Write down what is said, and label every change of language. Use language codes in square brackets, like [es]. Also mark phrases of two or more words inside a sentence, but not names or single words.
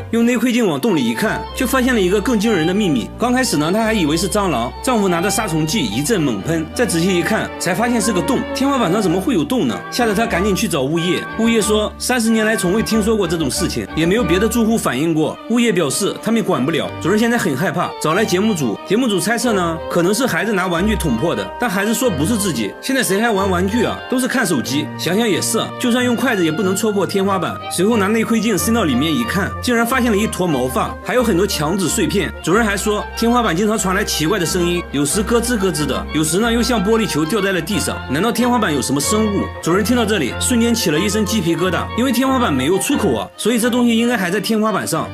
[zh] 用內窺鏡往洞裡一看，卻發現了一個更驚人的秘密。剛開始呢，他還以為是蟑螂，丈夫拿着殺蟲劑一陣猛噴，再仔細一看，才發現是個洞。天花板上怎麼會有洞呢？嚇得他趕緊去找物業。物業說，30年來從未聽說過這種事情，也沒有別的住戶反映過。物業表示他們管不了，主人現在很害怕，找來節目組。節目組猜測呢，可能是孩子拿玩具捅破的，但孩子說不是自己。現在誰還玩玩具啊？都是看手機。想想也是，就算用筷子也不能戳破天花板。隨後拿內窺鏡伸到裡面一看，竟然發現了一坨毛髮，還有很多牆紙碎片。主人還說，天花板經常傳來奇怪的聲音，有時咯吱咯吱的，有時呢又像玻璃球掉在了地上。難道天花板有什麼生物？主人聽到這裡，瞬間起了一身雞皮疙瘩，因為天花板沒有出口啊，所以這東西應該還在天花板上。